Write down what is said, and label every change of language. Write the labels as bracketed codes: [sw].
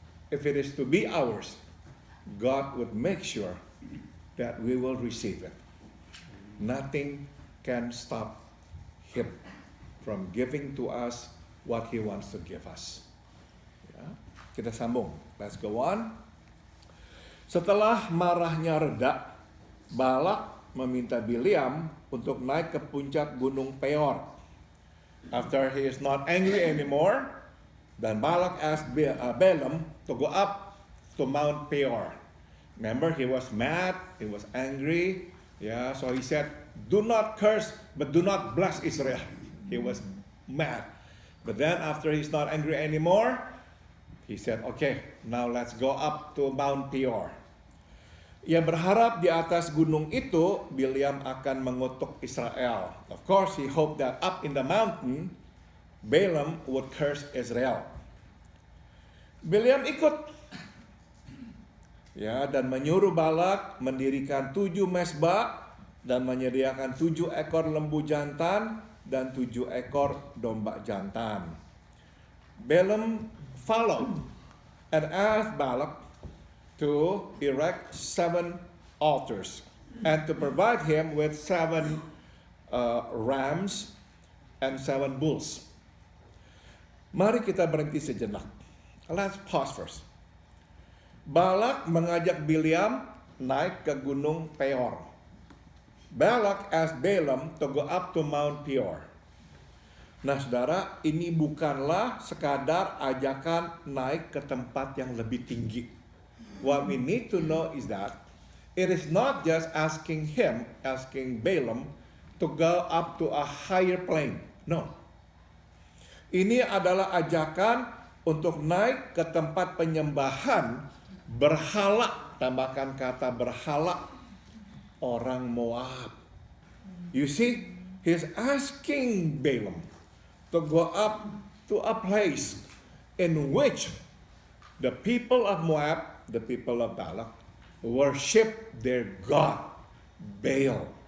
[en] If it is to be ours, God would make sure that we will receive it. Nothing can stop Him from giving to us what He wants to give us. [id] Ya. Kita sambung. [en] Let's go on. [id] Setelah marahnya reda, Balak meminta Bileam untuk naik ke puncak gunung Peor. [en] After he is not angry anymore, then Balak asked Balaam to go up to Mount Peor. Remember, he was mad, he was angry. Yeah, so he said, do not curse, but do not bless Israel. He was mad. But then after he's not angry anymore, he said, okay, now let's go up to Mount Peor. [id] Ia berharap di atas gunung itu Bileam akan mengutuk Israel. [en] Of course, he hoped that up in the mountain, Balaam would curse Israel. [id] Bileam ikut. Ya, dan menyuruh Balak mendirikan 7 mesbah dan menyediakan 7 ekor lembu jantan dan 7 ekor domba jantan. [en] Balaam followed and asked Balak to erect 7 altars and to provide him with 7 rams and 7 bulls. [id] Mari kita berhenti sejenak. [en] Let's pause first. [id] Balak mengajak Bileam naik ke gunung Peor. [en] Balak asked Balaam to go up to Mount Peor. [id] Nah saudara, ini bukanlah sekadar ajakan naik ke tempat yang lebih tinggi. [en] What we need to know is that it is not just asking Balaam to go up to a higher plane. No. [id] Ini adalah ajakan untuk naik ke tempat penyembahan berhala. Tambahkan kata berhala, orang Moab. [en] You see, he's asking Balaam to go up to a place in which the people of Moab, the people of Balak, worship their god, Baal.